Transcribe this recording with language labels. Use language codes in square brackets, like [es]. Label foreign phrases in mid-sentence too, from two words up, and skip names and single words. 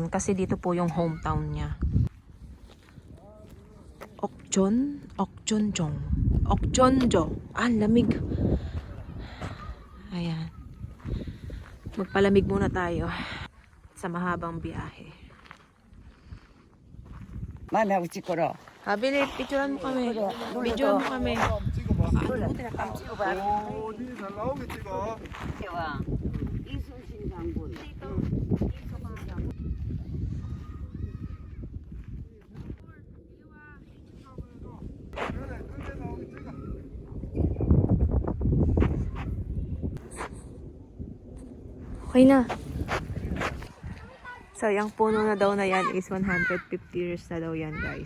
[tl] Kasi dito po yung hometown niya. Okjonjo. Ah, lamig. Ayan. Magpalamig muna tayo sa mahabang biyahe. [ko] 만나고 찍거라. [tl] Habili, picturean mo kami. Videoan mo kami. [ko] 어디 잘 나오게 찍어. 와 이순신 장군. [tl] Okay na. So, yung puno na daw na yan is 150 years na daw yan, guys.